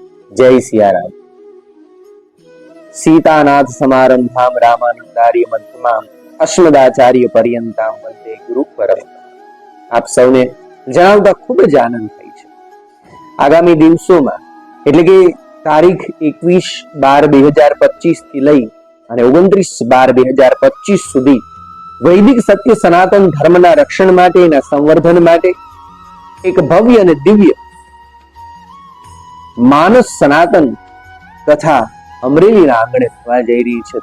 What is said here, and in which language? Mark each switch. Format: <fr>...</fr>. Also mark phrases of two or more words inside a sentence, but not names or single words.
<hi>जय सियाराम।</hi> <sa>सीतानाथ समारंभाम रामानंदार्य मध्यमाम अस्मदाचार्य पर्यंताम वंदे गुरु परंपरा।</sa> <gu>આપ સૌને જણાવતા ખૂબ જ આનંદ થાય છે। આગામી દિવસોમાં એટલે કે તારીખ 21/12/2025 થી લઈ અને 29/12/2025 સુધી વૈદિક સત્ય સનાતન ધર્મના રક્ષણ માટે એના સંવર્ધન માટે એક ભવ્ય અને દિવ્ય માનસ સનાતન તથા અમરેલીના આંગણે થવા જઈ રહી છે।</gu>